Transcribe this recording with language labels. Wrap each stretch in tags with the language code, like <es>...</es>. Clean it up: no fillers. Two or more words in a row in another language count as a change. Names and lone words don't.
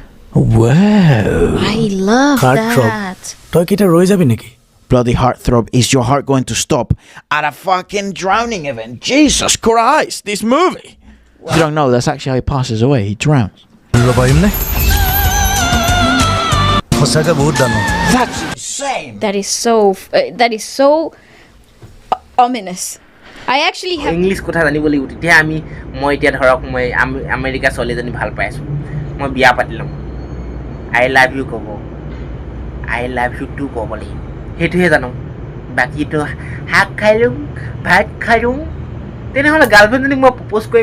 <en>Wow. I love Heartthrob. that.</en> <as>তই কি এটা ৰৈ যাবি নেকি?</as> <en>Bloody heartthrob, is your heart going to stop at a fucking drowning event? Jesus Christ, this movie! You don't know, that's actually how he passes away. He drowns.</en> <as>কৰিব পাৰিম নে? সঁচাকৈ বহুত ডাঙৰ।</as> <en>That's insane! That is so ominous. I actually have</en> <as>ইংলিছ কথা জানিব লাগিব তেতিয়া মই এতিয়া ধৰক মই আমেৰিকা ছোৱালীজনী ভাল পাই আছোঁ মই বিয়া পাতি ল'ম</as> <en>I love you</en> <as>ক'ব</as> <en>I love you too</en> <as>ক'ব লাগিব সেইটোহে জানো বাকীটো শাক খাই লওঁ ভাত খাই লওঁ তেনেহ'লে গাৰ্লফ্ৰেণ্ডজনীক মই প্ৰপ'জ কৰিম</as>